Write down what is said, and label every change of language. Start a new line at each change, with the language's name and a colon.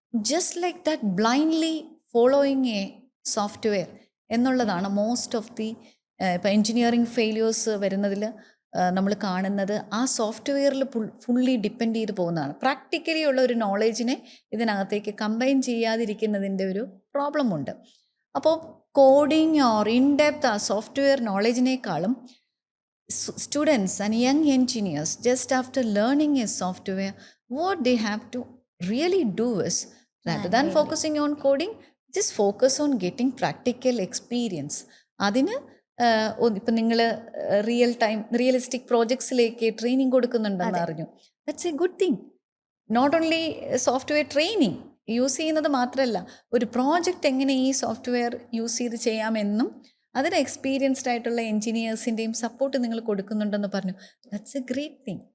English: just like that blindly following a software
Malayalam: എന്നുള്ളതാണ് most of the ഇപ്പോൾ engineering failures വരുന്നതിൽ നമ്മൾ കാണുന്നത്. ആ സോഫ്റ്റ്വെയറിൽ ഫുള്ളി ഡിപ്പെൻഡ് ചെയ്ത് പോകുന്നതാണ്. പ്രാക്ടിക്കലി ഉള്ള ഒരു നോളേജിനെ ഇതിനകത്തേക്ക് കമ്പൈൻ ചെയ്യാതിരിക്കുന്നതിൻ്റെ ഒരു പ്രോബ്ലം ഉണ്ട്. അപ്പോൾ കോഡിങ് ഓർ ഇൻ ഡെപ്ത് ആ software നോളേജിനേക്കാളും
English: students and young engineers, just after learning a software, what they have to really do is, rather than focusing on coding, just focus on getting practical experience.
Malayalam: അതിന് ഇപ്പം നിങ്ങൾ realistic പ്രോജക്ട്സിലേക്ക് training കൊടുക്കുന്നുണ്ടെന്ന് അറിഞ്ഞു.
English: That's a good thing.
Malayalam: Not only software training use ചെയ്യുന്നത് മാത്രമല്ല, ഒരു project എങ്ങനെ ഈ software use ചെയ്ത് ചെയ്യാമെന്നും അതിന് എക്സ്പീരിയൻസ്ഡ് ആയിട്ടുള്ള എൻജിനീയേഴ്സിൻ്റെയും സപ്പോർട്ട് നിങ്ങൾ കൊടുക്കുന്നുണ്ടെന്ന് പറഞ്ഞു.
English: That's a great thing.